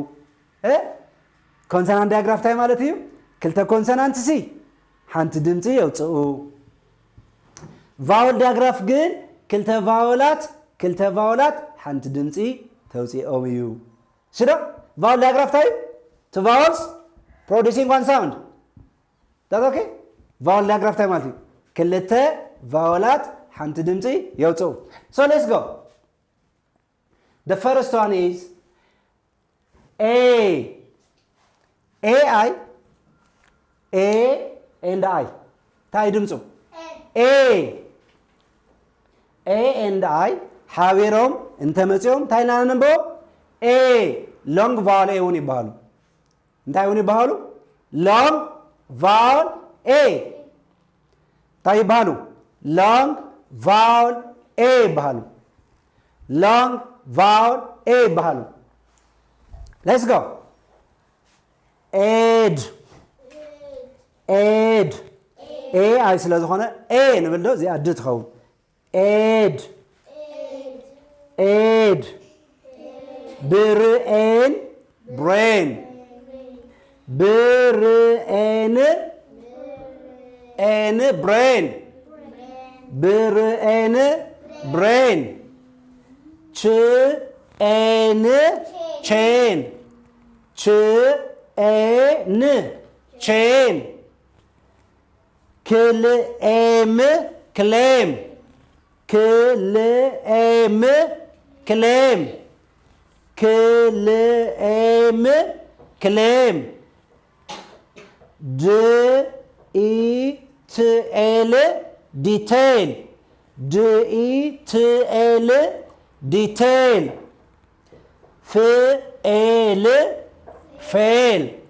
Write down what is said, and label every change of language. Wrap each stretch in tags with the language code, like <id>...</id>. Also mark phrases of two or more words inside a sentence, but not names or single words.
<en>consonant digraph</en> <ti>እንታይ ማለት እዩ ክልተ ኮንሶናንት ሲ ሓንቲ ድምፂ የውፅኡ</ti> <en>vowel digraph</en> <ti>ግን ክልተ ቫወላት ሓንቲ ድምፂ ተውፅኦም እዩ ሽዶ</ti> <en>vowel digraph</en> <ti>እንታይ እዩ</ti> <en>two vowels producing one sound that's okay vowel digraph</en> <ti>እንታይ ማለት እዩ ክልተ ቫወላት ሓንቲ ድምፂ የውፅኡ</ti> <en>so let's go the first one is A and I</en> <ti>እንታይ ድምፁ</ti> <en>A and I</en> <ti>ሓቢሮም እንተመፂኦም እንታይ ኢና ነንብቦ</ti> <en>A long vowel A</en> <ti>እውን ይበሃሉ እንታይ እውን ይበሃሉ</ti> <en>long vowel A</en> <ti>እንታይ ይበሃሉ</ti> <en>long vowel A ይበሃሉ long vowel A ይበሃሉ let's go</en> <ti>aid A አይ ስለ ዝኾነ A ንብል ዶ እዚኣ ድ ትኸውን aid</ti> <en>ብርኤን brain ብርኤን brain ብርኤን brain ችኤን chain chain ክልኤም claim ክልኤም claim detail detail fail fail</en>